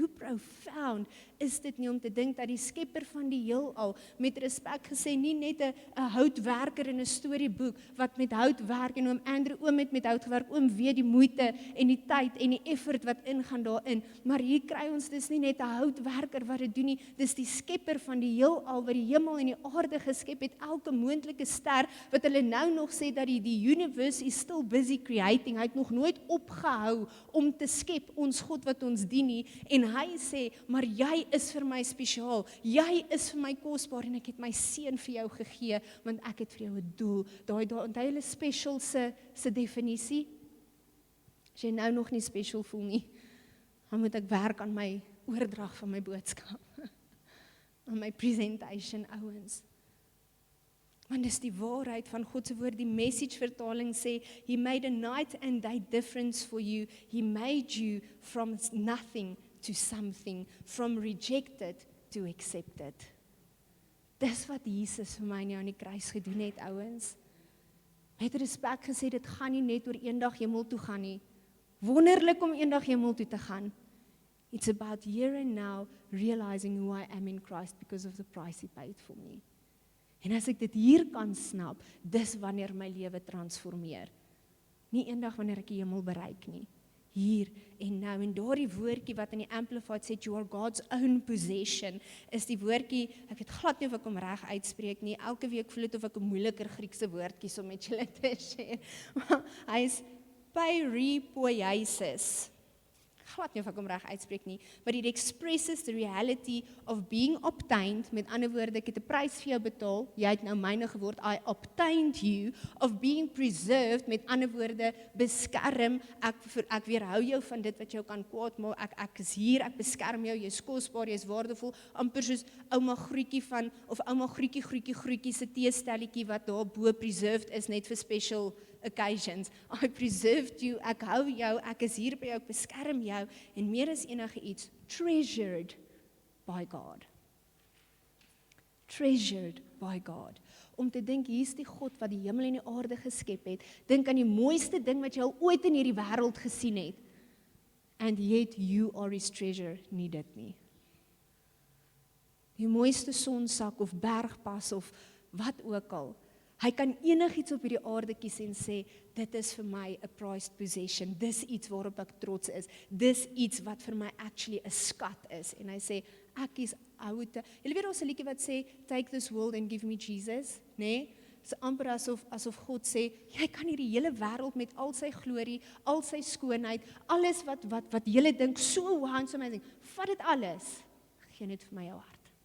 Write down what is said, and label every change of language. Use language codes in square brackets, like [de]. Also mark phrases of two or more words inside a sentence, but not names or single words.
[af] Hoe profound is dit nie om te dink dat die skepper van die heelal, met respek gesê, nie net 'n houtwerker in 'n storieboek wat met hout werk, en oom Andrew oom het met hout gewerk, oom weet die moeite en die tyd en die effort wat ingaan daarin, maar hier kry ons dis nie net 'n houtwerker wat dit doen nie, dis die skepper van die heelal wat die hemel en die aarde geskep het, elke moontlike ster, wat hulle nou nog sê dat die [en] universe is still busy creating, [af] hy het nog nooit opgehou om te skep, ons God wat ons dien nie, en hy sê, maar jy is vir my spesiaal, jy is vir my kosbaar, en ek het my seun vir jou gegee, want ek het vir jou 'n doel, onthou hulle special se definisie, as jy nou nog nie special voel nie, dan moet ek werk aan my oordrag van my boodskap, aan my presentation, ouens. Want dis die waarheid van God se woord, die Message vertaling sê, [en] he made a night and day difference for you, he made you from nothing to something, from rejected to accepted. [af] Dis wat Jesus vir my en jou aan die kruis gedoen het, ouens. Met respek gesê, dit gaan nie net oor eendag hemel toe gaan nie. Wonderlik om eendag hemel toe te gaan. [en] It's about here and now realizing who I am in Christ because of the price he paid for me. [af] En as ek dit hier kan snap, dis wanneer my lewe transformeer. Nie eendag wanneer ek die hemel bereik nie. Hier en nou, en daardie woordjie wat in die Amplified sê, [en] you are God's own possession, [af] is die woordjie, ek weet glad nie of ek hom reg uitspreek nie, elke week voel dit of ek 'n moeiliker Griekse woord kies om met julle te share. Hy is Peripoiesis. glad nie of ek hom reg uitspreek nie, [en] but it expresses the reality of being obtained, [af] met ander woorde, ek het 'n prys vir jou betaal, jy het nou myne geword, [en] I obtained you, of being preserved, [af] met ander woorde, beskerm, ek weerhou jou van dit wat jou kan kwaad maak, ek is hier, ek beskerm jou, jy is kosbaar, jy is waardevol, amper soos ouma groetjie of ouma groetjie se teestelletjie wat daar bo preserved is, net vir [en] special occasions. I preserved you, [af] ek hou jou, ek is hier by jou, ek beskerm jou, en meer as enige iets, [en] treasured by God. Treasured by God. [af] Om te dink, hier is die God wat die hemel en die aarde geskep het, dink aan die mooiste ding wat jy al ooit in hierdie wêreld gesien het, [en] and yet you are his treasure, [af] nie dit nie. Die mooiste sonsak of bergpas of wat ook al, hy kan enigiets op hierdie aarde kies en sê, dit is vir my [en] a prized possession, [af] dis iets waarop ek trots is, dis iets wat vir my actually 'n skat is, en hy sê, ek is oude, julle weet ons 'n liedjie wat sê, [en] take this world and give me Jesus, nee? [af] Dis amper asof God sê, jy kan hierdie hele wêreld met al sy glorie, al sy skoonheid, alles wat julle dink, [en] so wow and so amazing, [af] vat dit alles, gee net vir my jou hart.